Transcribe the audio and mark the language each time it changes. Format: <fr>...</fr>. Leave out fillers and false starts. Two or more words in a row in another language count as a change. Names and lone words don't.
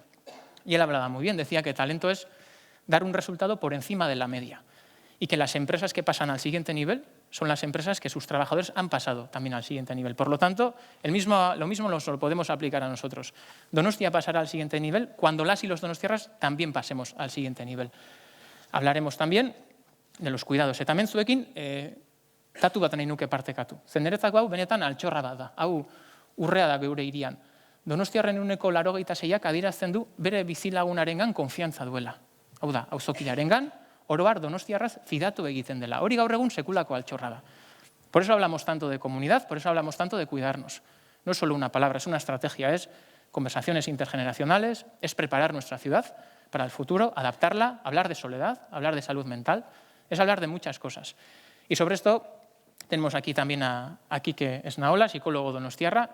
<es>Y él hablaba muy bien, decía que talento es dar un resultado por encima de la media y que las empresas que pasan al siguiente nivel son las empresas que sus trabajadores han pasado también al siguiente nivel. Por lo tanto, lo mismo lo podemos aplicar a nosotros. Donostia pasará al siguiente nivel cuando las y los donostiarras también pasemos al siguiente nivel. Hablaremos también de los cuidados.</es> <eu>Eta hemen zuekin, datu bat nahi nuke partekatu. Zenderetzako hau benetan altxorra bat da. Hau urrea da geure hirian. Donostiarren 86ak adierazten du bere bizilagunarengan konfiantza duela. Hau da, auzokilarengan, oro har donostiarraz fidatu egiten dela. Hori gaur egun sekulako altxorra da.</eu> <es>Por eso hablamos tanto de comunidad, por eso hablamos tanto de cuidarnos. No es solo una palabra, es una estrategia, es conversaciones intergeneracionales, es preparar nuestra ciudad para el futuro, adaptarla, hablar de soledad, hablar de salud mental, es hablar de muchas cosas. Y sobre esto tenemos aquí también a Quique Esnaola, psicólogo donostiarra.</es>